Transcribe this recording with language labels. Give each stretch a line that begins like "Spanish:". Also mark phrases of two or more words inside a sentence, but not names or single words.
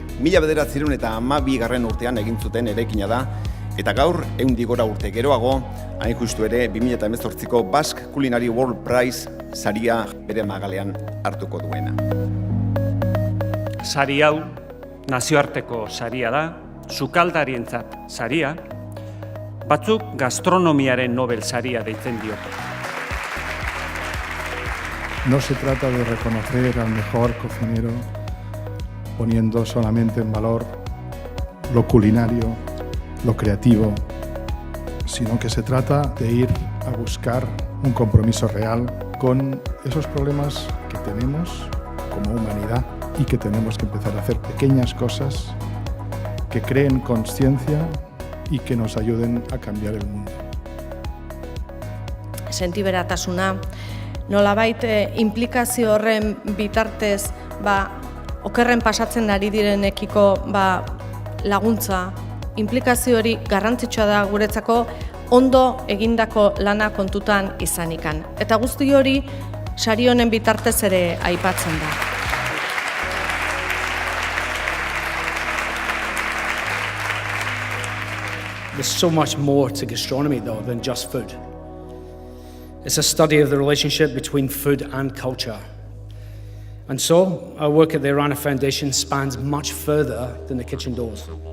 Basque: 1912 urtean egin zuten eraikina da, eta gaur 100 gora urte geroago, hain justu ere 2018ko Basque Culinary World Prize saria bere magalean hartuko duena. Sari hau nazioarteko saria da, sukaldarientzat saria, batzuk gastronomiaren Nobel saria deitzen diote.
Spanish: No se trata de reconocer al mejor cocinero poniendo solamente en valor lo culinario, lo creativo, sino que se trata de ir a buscar un compromiso real con esos problemas que tenemos como humanidad y que tenemos que empezar a hacer pequeñas cosas que creen conciencia y que nos ayuden a cambiar el mundo.
Basque: Sentiberatasuna, nolabait implikazio horren bitartez okerren pasatzen ari direnekiko laguntza, implikazio hori garrantzitsua da guretzako ondo egindako lana kontutan izanikan. Eta guzti hori sari honen bitartez ere aipatzen da.
English: There's so much more to gastronomy, though, than just food. It's a study of the relationship between food and culture. And so, our work at the Irana Foundation spans much further than the kitchen doors.